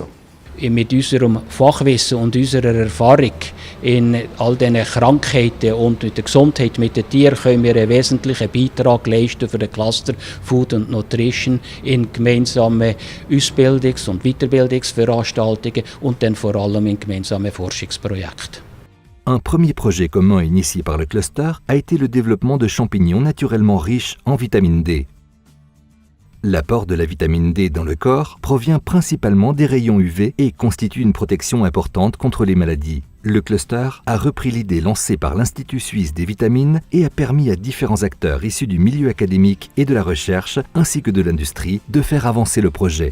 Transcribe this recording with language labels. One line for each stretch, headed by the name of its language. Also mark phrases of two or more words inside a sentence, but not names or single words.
German: Mit unserem Fachwissen und unserer Erfahrung in all diesen Krankheiten und in der Gesundheit mit den Tieren können wir einen wesentlichen Beitrag leisten für den Cluster Food and Nutrition in gemeinsamen Ausbildungs- und Weiterbildungsveranstaltungen und dann vor allem in gemeinsamen Forschungsprojekten.
French: Un premier projet commun initié par le cluster a été le développement de champignons naturellement riches en vitamine D. L'apport de la vitamine D dans le corps provient principalement des rayons UV et constitue une protection importante contre les maladies. Le cluster a repris l'idée lancée par l'Institut suisse des vitamines et a permis à différents acteurs issus du milieu académique et de la recherche, ainsi que de l'industrie, de faire avancer le projet.